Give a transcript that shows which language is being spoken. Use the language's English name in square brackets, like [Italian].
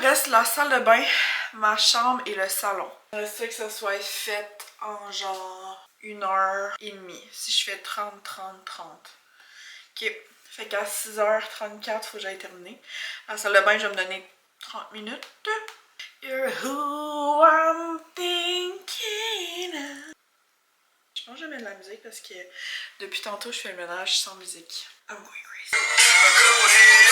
[French] La salle de bain, ma chambre et le salon. J'aimerais que ça soit fait en genre 1h30. Si je fais 30, 30, 30. Ok. Fait qu'à 6h34, faut que j'aille terminer. La salle de bain, je vais me donner 30 minutes. [English] You're who I'm thinking of. [French] Je mange jamais de la musique parce que depuis tantôt, je fais le ménage sans musique. [English] I'm going crazy.